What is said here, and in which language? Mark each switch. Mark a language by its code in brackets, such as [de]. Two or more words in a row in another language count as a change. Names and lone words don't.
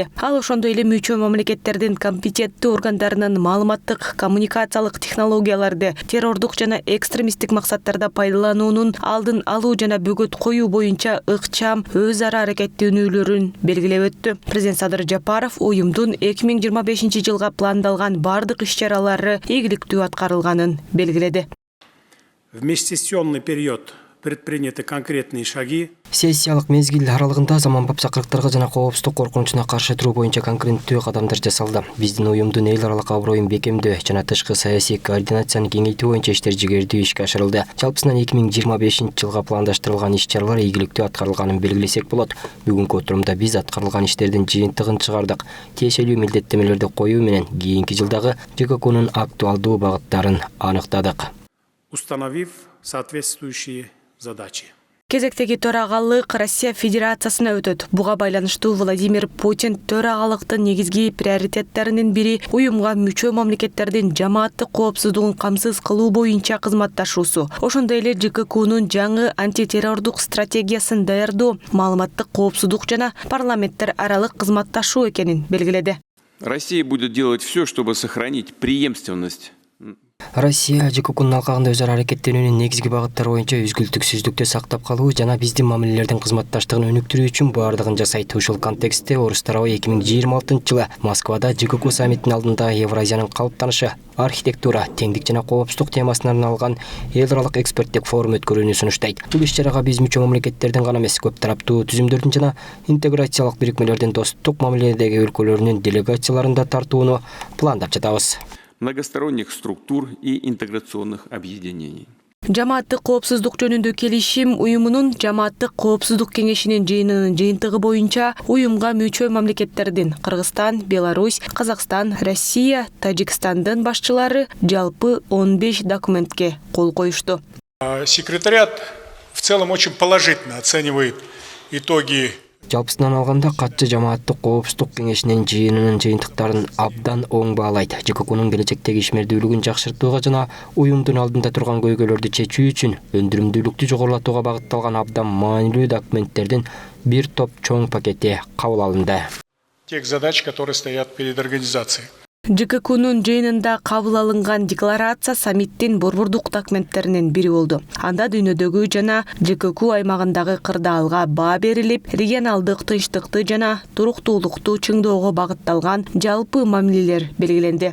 [ky] Ал ошондой эле мүчө мамлекеттердин компетенттүү органдарынын маалыматтык коммуникациялык технологияларды террордук жана экстремисттик максаттарда пайдалануунун алдын алуу жана бөгөт коюу боюнча ыкчам өз ара аракеттенүүлөрүн белгилеп өттү. Президент Садыр Жапаров уюмдун 2025 жылга пландалган бардык иш-чаралары ийгиликтүү аткарылганын белгиледи. [ru] В межсессионный период предприняты конкретные шаги. [ky] Сессиялык мезгил аралыгында заманбап чакырыктарга жана коопсуздук коркунучуна каршы туруу боюнча конкреттүү кадамдар жасалды. Биздин уюмдун эл аралык аброюн бекемдөө жана тышкы саясий координацияны кеңейтүү боюнча иштер жигердүү ишке ашырылды. Жалпысынан 2025 жылга пландаштырылган иш-чаралар ийгиликтүү аткарылганын белгилесек болот. Бүгүнкү отурумда биз аткарылган иштердин жыйынтыгын чыгардык. Тиешелүү милдеттемелерди коюу менен кийинки жылдагы ЖККнун актуалдуу багыттарын аныктадык. [ru] Установив соответствующие задачи. [ky] Кезектеги төрагалык Россия Федерациясына өтөт. Буга байланыштуу Владимир Путин төрагалыктын негизги приоритеттеринин бири уюмга мүчө мамлекеттердин жамааттык коопсуздугун камсыз кылуу боюнча кызматташуусу. Ошондой эле ЖККнун жаңы антитеррордук стратегиясын даярдоо, маалыматтык коопсуздук жана парламенттер аралык кызматташуу экенин белгиледи. [ru] Россия будет делать все, чтобы сохранить преемственность. [ky] Россия ЖККнун алкагында өз ара аракеттенүүнүн негизги багыттары боюнча үзгүлтүксүздүктү сактап калуу жана биздин мамилелердин кызматташтыгын өнүктүрүү үчүн баардыгын жасайт. Ушул контекстте Орус тарабы 2026 жылы Москвада ЖКК саммитинин алдында Евразиянын калыптанышы, архитектура, теңдик жана коопсуздук темасына арналган эл аралык эксперттик форум өткөрүүнү сунуштайт. Бул иш-чарага биз мүчө мамлекеттердин гана эмес, көп тараптуу түзүмдөрдүн жана интеграциялык бирикмелердин достук мамиледеги өлкөлөрүнүн делегацияларын да тартууну пландап жатабыз. [ru] Многосторонних структур и интеграционных объединений. [ky] Жамааттык коопсуздук жөнүндө келишим уюмунун Жамааттык коопсуздук кеңешинин жыйынынын жыйынтыгы боюнча уюмга мүчө мамлекеттердин Кыргызстан, Беларусь, Казакстан, Россия, Тажикстандын башчылары жалпы 15 документке кол коюшту. [ru] Секретариат в целом очень положительно оценивает итоги. [ky] Жалпысынан алганда катчы жамааттык коопсуздук кеңешинин жыйынынын жыйынтыктарын абдан оң баалайт. ЖККнун келечектеги ишмердүүлүгүн жакшыртууга жана уюмдун алдында турган көйгөйлөрдү чечүү үчүн өндүрүмдүүлүктү жогорулатууга багытталган абдан маанилүү документтердин бир топ чоң пакети кабыл алынды. [ru] Тех задач, которые стоят перед организацией. [ky] ЖККнун жыйынында кабыл алынган декларация саммиттин борбордук документтеринин бири болду. Анда дүйнөдөгү жана ЖКК аймагындагы кырдаалга баа берилип, регионалдык тынчтыкты жана туруктуулукту чыңдоого багытталган жалпы мамилелер белгиленди.